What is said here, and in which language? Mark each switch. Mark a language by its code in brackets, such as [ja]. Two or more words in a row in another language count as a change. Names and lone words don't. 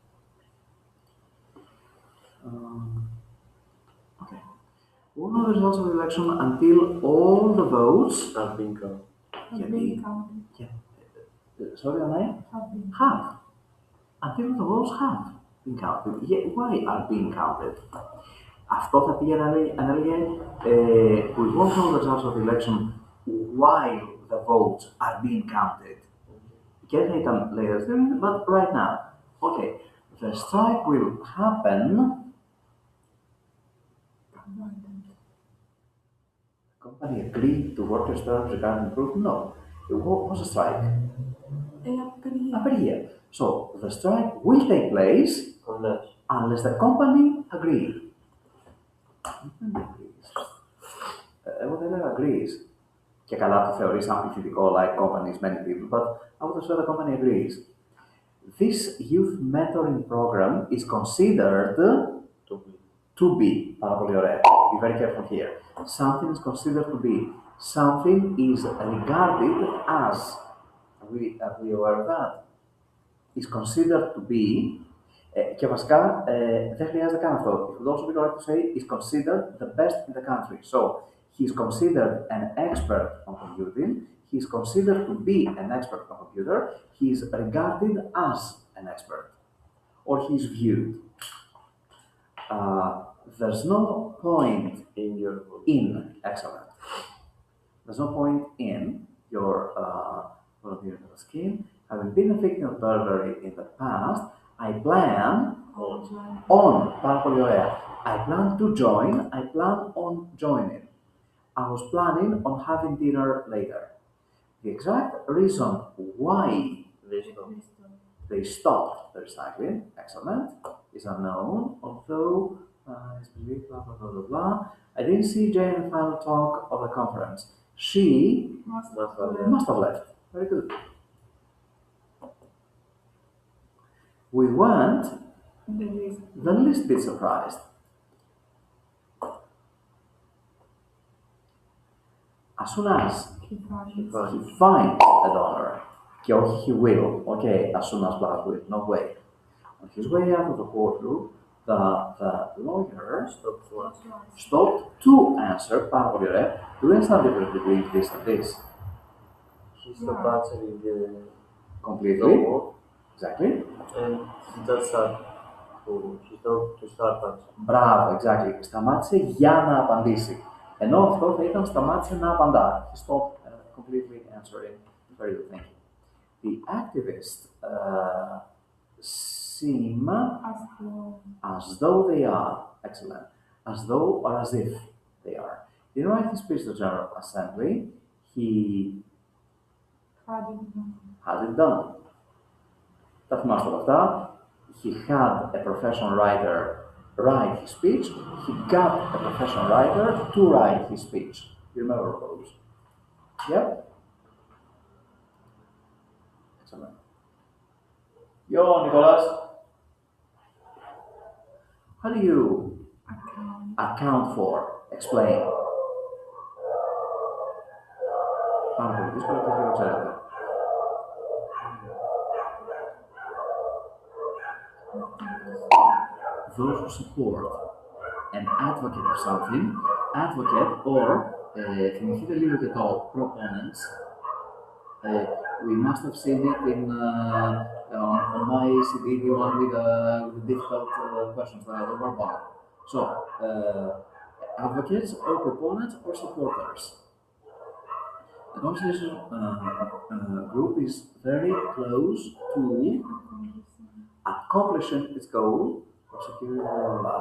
[en] Okay. One of the results of the election until all the votes. Have been gone. Have been counted. Yeah. Sorry, your name? have been Have. Until the votes have been counted. Yeah, why are being counted? [el] Αυτό θα πήγαινε να έλεγε [en] we won't know the results of the election while the votes are being counted. [el] Και θα ήταν [en] later during, but right now. Okay, the strike will happen. abandoned. The company agreed to workers' terms regarding proof? No. What was a strike? Απεργία. So the strike will take place unless the company agrees. [el] Εγώ δεν λέω agrees. Και καλά το θεωρείς αμφιθετικό, [en] like companies, many people, but I would say the company agrees. This youth mentoring program is considered to be. [el] Πάρα πολύ ωραία. [en] Be very careful here. Something is considered to be. Something is regarded as. Are we aware of that? Is considered to be. [el] Και βασικά δεν χρειάζεται καν αυτό. [en] It would also be correct to say is considered the best in the country. So he is considered an expert on computing. He is considered to be an expert on computer. He is regarded as an expert, or he is viewed. There's no point in excellent. There's no point in your volunteering scheme. Having been a victim of burglary in the past, I plan on. [el] Πάρα πολύ ωραία. [en] I plan to join. I plan on joining. I was planning on having dinner later. The exact reason why they stopped the recycling, excellent, is unknown, although it's believed, blah, blah, blah, blah, blah. I didn't see Jane in the final talk of the conference. She must have left. Very good. We weren't the least bit surprised. As soon as he finds a donor, [el] και όχι [en] he will, okay, as soon as black will, no way. On his way out of the courtroom, the lawyer stopped to answer, [el] πάρα πολύ ωραία, [en] do you understand the difference between this and this? He stopped answering Completely. Exactly. and he just started to start answering. [el] Μπράβο, exactly. Σταμάτησε για να απαντήσει. Ενώ αυτό θα ήταν σταμάτησε να απαντά. [en] He stopped completely answering. Very good, thank you. The activists seem as though they are, excellent, as though or as if they are. In writing his speech to the General Assembly, he had it done. [el] Τα θυμάστε όλα αυτά. [en] He had a professional writer write his speech. He got a professional writer to write his speech. You remember those? Yep. Excellent. Yo, Nicholas. How do you account for? Explain. [el] Πάρα πολύ δύσκολο και δεν το ξέρετε. [en] Those who support an advocate of something, advocate or [el] θυμηθείτε λίγο και το [en] proponents. We must have seen it on my CD, the one with the difficult questions that are were about. So, advocates or proponents or supporters. The conversation group is very close to accomplishing its goal of securing our love.